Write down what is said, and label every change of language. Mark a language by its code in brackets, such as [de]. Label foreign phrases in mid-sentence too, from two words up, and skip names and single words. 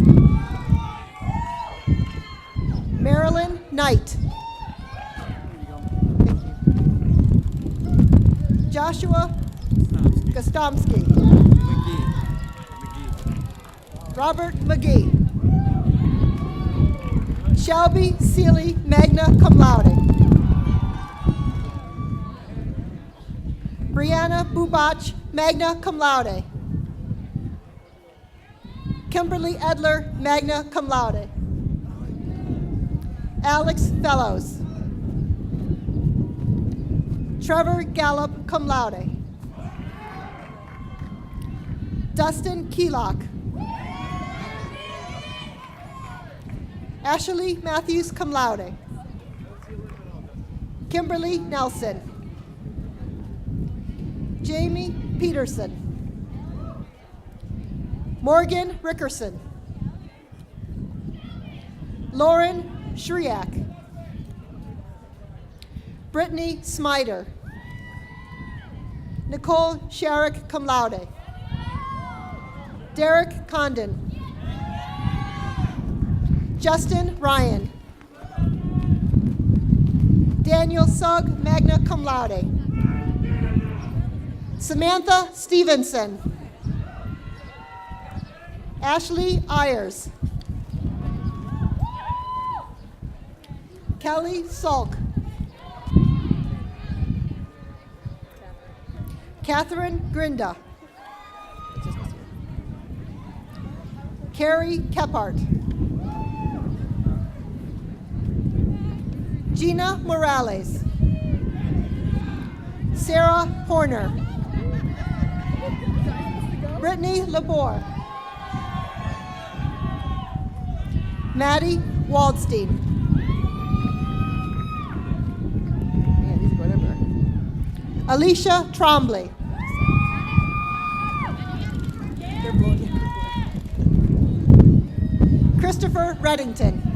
[en] Marilyn Knight. Joshua Gostomski. Robert McGee. Shelby Seeley, [la] magna cum laude. [en] Brianna Bubach, [la] magna cum laude. [en] Kimberly Edler, [la] magna cum laude. [en] Alex Fellows. Trevor Gallup, [la] cum laude. [en] Dustin Keylock. Ashley Matthews, [la] cum laude. [en] Kimberly Nelson. Jamie Peterson. Morgan Rickerson. Lauren Shriak. Brittany Smider. Nicole Sharrock, [la] cum laude. [en] Derek Condon. Justin Ryan. Daniel Sugg, [la] magna cum laude. [en] Samantha Stevenson. Ashley Ayers. Kelly Salk. Catherine Grinda. Carrie Kephart. Gina Morales. Sarah Horner. Brittany Labor. Maddie Waldstein. Alicia Trombley. Christopher Reddington.